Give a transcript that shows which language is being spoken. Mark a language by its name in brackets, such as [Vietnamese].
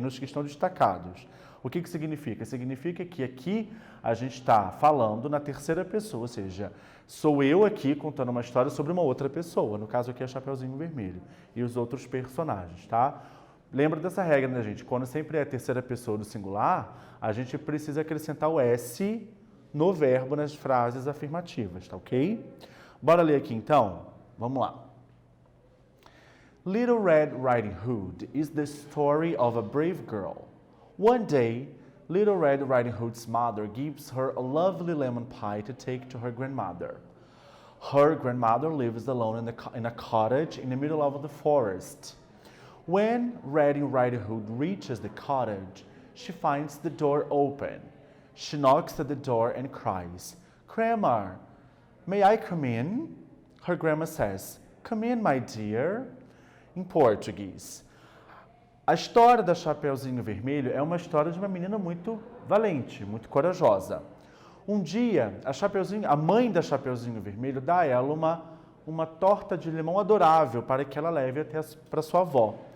[Portuguese] Nos que estão destacados. O que significa? Significa que aqui a gente está falando na terceira pessoa, ou seja, sou eu aqui contando uma história sobre uma outra pessoa, no caso aqui é Chapeuzinho Vermelho, e os outros personagens, tá? Lembra dessa regra, né, gente? Quando sempre é a terceira pessoa do singular, a gente precisa acrescentar o S no verbo nas frases afirmativas, tá ok? Bora ler aqui então? Vamos lá. [English] Little Red Riding Hood is the story of a brave girl. One day, Little Red Riding Hood's mother gives her a lovely lemon pie to take to her grandmother. Her grandmother lives alone in a cottage in the middle of the forest. When Red Riding Hood reaches the cottage, she finds the door open. She knocks at the door and cries, "Grandma, may I come in?" Her grandma says, "Come in, my dear." [Portuguese] Em português. A história da Chapeuzinho Vermelho é uma história de uma menina muito valente, muito corajosa. Um dia, a mãe da Chapeuzinho Vermelho dá a ela uma torta de limão adorável para que ela leve até para sua avó.